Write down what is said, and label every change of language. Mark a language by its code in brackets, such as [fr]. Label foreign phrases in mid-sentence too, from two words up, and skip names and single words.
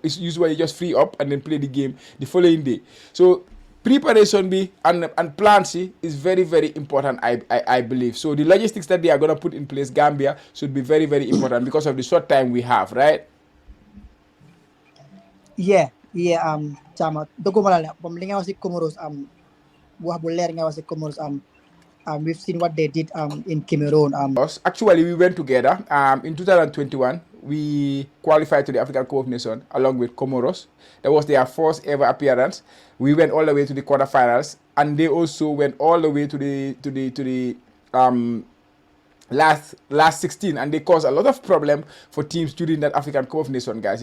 [en] It's usually just free up and then play the game the following day. So preparation and plan is very, very important, I believe. So the logistics that they are going to put in place, Gambia, should be very, very important because of the short time we have, right? Yeah, Chama, [wo] doguma la bam li nga wax si Comoros wax bu leer nga wax si Comoros [en] we've seen what they did in Cameroon. Actually, we went together. In 2021, we qualified to the African Cup of Nations along with Comoros. That was their first ever appearance. We went all the way to the quarterfinals, and they also went all the way to the last 16, and they caused a lot of problem for teams during that African Cup of Nations, guys.